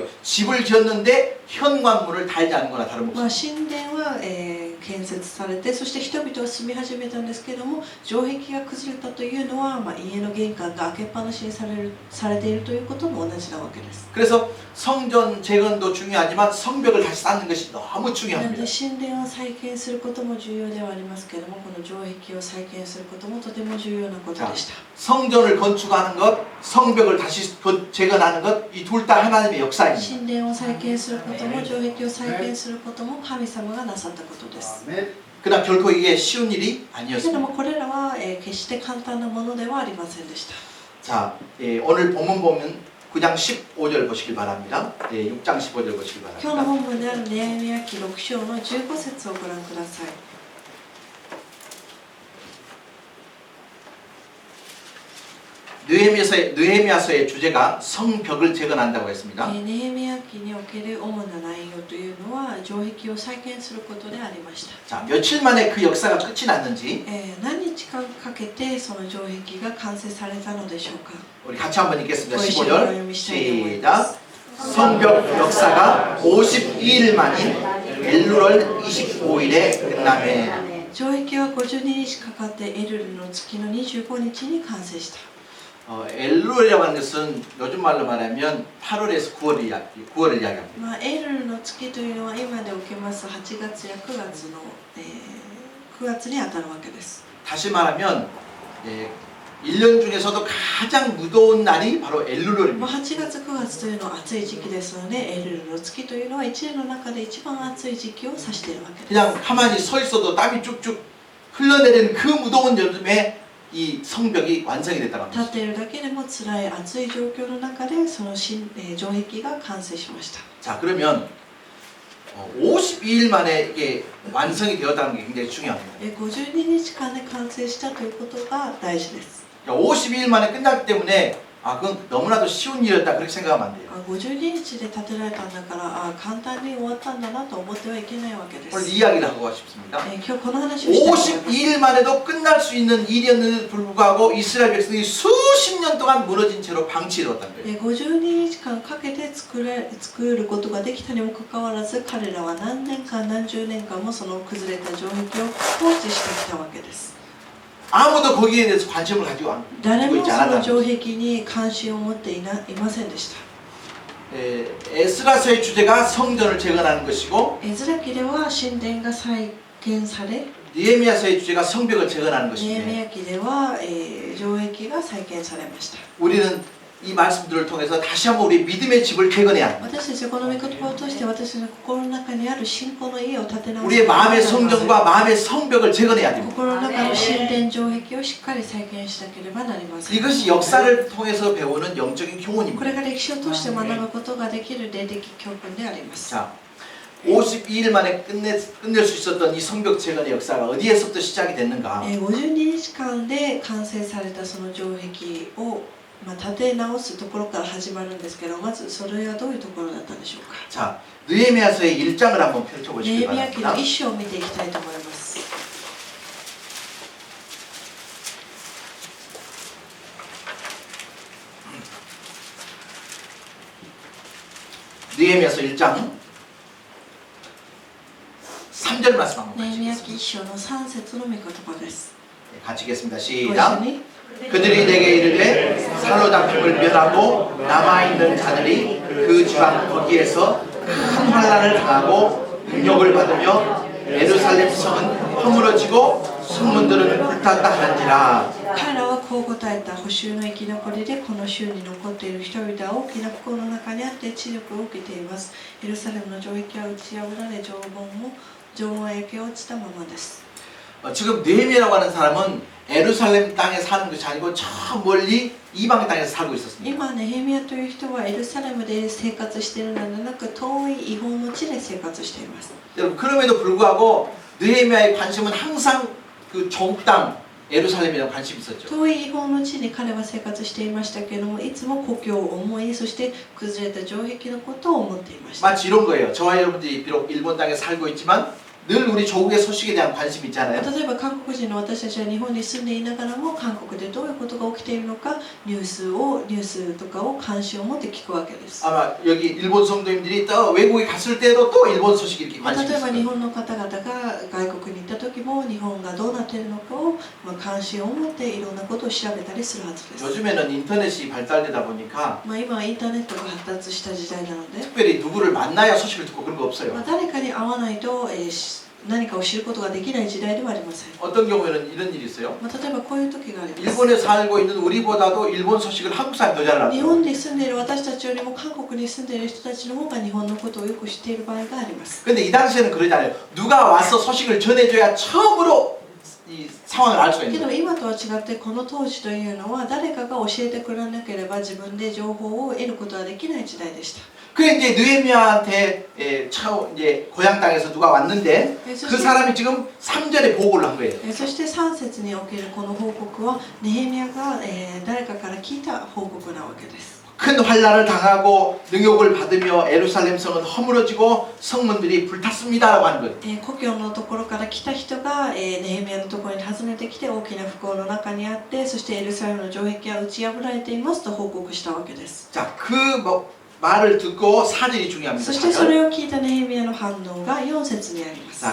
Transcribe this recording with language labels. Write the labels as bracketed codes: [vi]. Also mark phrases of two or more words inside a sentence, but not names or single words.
[ko] 집을 지었는데 현관문을 달지 않은 거나 [ja] まあ [ko] 다름없어요. [ja] 神殿は、建設されてそして人々は住み始めたんですけれども城壁が崩れたというのは、まあ、家の玄関が開けっぱなしにされているということも同じなわけです。 [ko] 그래서 성전 재건도 중요하지만 성벽을 다시 쌓는 것이 너무 [ja] なので [ko] 중요합니다. [ja] 神殿を再建することも重要ではありますけれどもこの城壁を再建することもとても重要なことでした。 [ko] 성전을 건축하는 것, 성벽을 다시 재건하는 것, 이 둘 다 하나님의 역사입니다. [ja] 神殿を再建することも城壁を再建することも神様がなさったことです。 [ko] 그러나 결코 이게 쉬운 일이 [ja] けれど [ko] 아니었습니다. [ja] もこれらは、決して簡単なものではありませんでした。 [ko] 자, 오늘 본문 보면 9장 15절 보시길 바랍니다. 6장 15절 보시길 [ja] 今日の [ko] 바랍니다. [ja] 本文であるネヘミヤ記6章の15節をご覧ください。 [ko] 느헤미야서의 주제가 성벽을 재건한다고 했습니다. [ja] ネヘミヤ記における主な内容というのは城壁を再建することでありました。 [ko] 자, 며칠 만에 그 역사가 끝이 났는지 [ja] 何日間かけてその城壁が完成されたのでしょうか。 [ko] 우리 같이 한번 읽겠습니다. [ja] ご一緒にお読 [ko] 15절 [ja] みしたいと思いま [ko] 시작. [ja] す。 [ko] 성벽 역사가 52일 만인 엘루월 25일에 끝나매. [ja] 城壁は52日かかってエルルの月の25日に完成した。 [ko] 엘루월이라고 하는 것은 요즘 말로 말하면 8월에서 9월을 이야기합니다. [ja] まあ、エルルの月というのは今でおけます8月や9月の、9月にあたるわけです。 [ko] 다시 말하면 1년 중에서도 가장 무더운 날이 바로 [ja] まあ、 [ko] 엘루월입니다. [ja] 8月9月というのは暑い時期ですのでエルルの月というのは1年の中で一番暑い時期を指しているわけです。 [ko] 그냥 가만히 서 있어도 땀이 쭉쭉 흘러내리는 그 무더운 여름에 이 성벽이 완성이 됐다고 [ja] 立 [ko] 합니다. [ja] っているだけでも辛い暑い状況の中でその城壁が完成しました。 [ko] 자, 그러면 52일 만에 이게 완성이 되었다는 게 굉장히 중요합니다. [ja] 52 日間で完成したということが大事です。 [ko] 52일 만에 끝났기 때문에 그건 너무나도 쉬운 일이었다 그렇게 생각하면 안 돼요. [ja] 52 日で建てられたんだから簡単に終わったんだなと思ってはいけないわけで [ko] 오늘 [ja] す。 [ko] 이 이야기를 하고 싶습니다. [ja] 今日この話をしたいと思います。 [ko] 52일 만에도 끝날 수 있는 일이었는데도 불구하고 이스라엘 백성이 수십 년 동안 무너진 채로 방치해뒀다는 거예요. [ja] 52 日間かけて作ることができたにもかかわらず彼らは何年間何十年間もその崩れた城壁を放置してきたわけです。 [ko] 아무도 거기에 대해서 관심을 가지고 [ja] 誰も [ko] 있지 [ja] その [ko] 않았다는 [ja] 城 [ko] 거예요. [ja] 壁に関心を持っていませんでした。 [ko] 에스라서의 주제가 성전을 재건하는 것이고 [ja] エズラ記では神殿が再建され [ko] 느헤미야서의 주제가 성벽을 재건하는 [ja] ネヘミ [ko] 것인데 [ja] ヤ記では、城壁が再建されました。 [ko] 우리는 이 말씀들을 통해서 다시 한번 우리 믿음의 집을 재건해야 합니다. [ja] 私たちはこの御言葉を通して私の心の中にある信仰の家を建て直す [ko] 우리의 마음의 성전과 마음의 성벽을 재건해야 됩니다. [ja] 心の中の神殿城壁をしっかり再建しなければなりません。 [ko] 이것이 역사를 통해서 배우는 영적인 [ja] こ [ko] 교훈입니다. [ja] れが歴史を通して学ぶことができる霊的教訓であります。 [ko] 자, 52일 만에 끝낼 수 있었던 이 성벽 재건의 역사가 어디에서부터 시작이 됐는가? [ja] 52 日間で完成されたその城壁を建て直すところから始まるんですけど、まずそれはどういうところだったんでしょうか。 [ko] 자, 느헤미야서의 1장을 한번 [ja] ネ [ko] 펼쳐보시기 [ja] ヘミヤ記の [ko] 바랍니다. [ja] 一章を見ていきたいと思います。 [ko] 느헤미야서 1장 3절 말씀 한번 [ja] ネヘミヤ [ko] 같이 [ja] 記一章の3節の御言葉です。 [ko] 같이 읽겠습니다. [ja] ご一緒 [ko] 시작. [ja] に [ko] 그들이 내게 이르되 사로잡힘을 면하고 남아있는 자들이 그 지방 거기에서 큰 환난을 당하고 능욕을 받으며 예루살렘 성은 허물어지고 성문들은 불탔다 하는지라. [ja] 彼らはこう答えた。補修の生き残りでこの州に残っている人々は大きな不幸の中にあって知力を受けています。エルサレムの城壁は打ち破られ城門は焼け落ちたままです。 [ko] 지금 느헤미야라고 하는 사람은 예루살렘 땅에 사는 것이 아니고 저 멀리 이방 땅에서 살고 있었습니다. [ja] 今ネヘミヤという人はエルサレムで生活しているのではなく遠い異邦の地で生活しています。 [ko] 여러분 그럼에도 불구하고 느헤미야의 관심은 항상 그 종 땅, 예루살렘이랑 관심이 있었죠. [ja] 遠い異邦の地に彼は生活していましたけれども、いつも故郷を思い、そして崩れた城壁のことを思っていました。 [ko] 마치 이런 거예요. 저와 여러분들이 비록 일본 땅에 살고 있지만 늘 우리 조국의 소식에 대한 관심이 있잖아요. [ja] 例えば韓国人の私たちは日本に住んでいながらも、韓国でどういうことが起きているのか、ニュースとかを関心を持って聞くわけです。 [ko] 아마 여기 일본 성도님들이 또 외국에 갔을 때도 또 일본 소식이 이렇게 [ja] 例 [ko] 관심이 [ja] えば日 [ko] 있어요. [ja] 本の方々が外国に行った時も、日本がどうなっているのかを関心を持っていろんなことを調べたりするはずです。 [ko] 요즘에는 인터넷이 발달되다 보니까 [ja] 今はインターネットが発達した時代なので、 [ko] 특별히 누구를 만나야 소식을 듣고 그런 거 없어요. [ja] 誰かに会わないと、何かを知ることができない時代ではありません。 [ko] 어떤 경우에는 이런 일이 있어요. [ja] 例えばこういう時があります。 [ko] 일본에 살고 있는 우리보다도 일본 소식을 한국 사람이 더 잘 [ja] 日 [ko] 알아요. [ja] 本に住んでいる私たちよりも韓国に住んでいる人たちの方が日本のことをよく知っている場合があります。 [ko] 근데 이 당시에는 그러잖아요. 누가 와서 소식을 전해줘야 처음으로 이 상황을 알 수가 [ja] け [ko] 있는 [ja] ど [ko] 거예요. [ja] 今とは違ってこの当時というのは誰かが教えてくれなければ自分で情報を得ることはできない時代でした。 [ko] 그래 이제 느헤미야한테 처음 이제 고향 땅에서 누가 왔는데 그 사람이 지금 3절에 보고를 한 거예요. [ja] そして3節におけるこの報告はネヘミヤが誰かから聞いた報告なわけです。 [ko] 큰 환란을 당하고 능욕을 받으며 예루살렘 성은 허물어지고 성문들이 불탔습니다라고 하는 거예요. [ja] 故郷のところから来た人がネヘミヤのところに訪ねてきて大きな不幸の中にあって、そしてエルサレムの城壁は打ち破られていますと報告したわけです。 [ko] 자, 그 말을 듣고 4절이 중요합니다. [ja] そしてそれを聞いたネヘミヤの反応が4節にあります。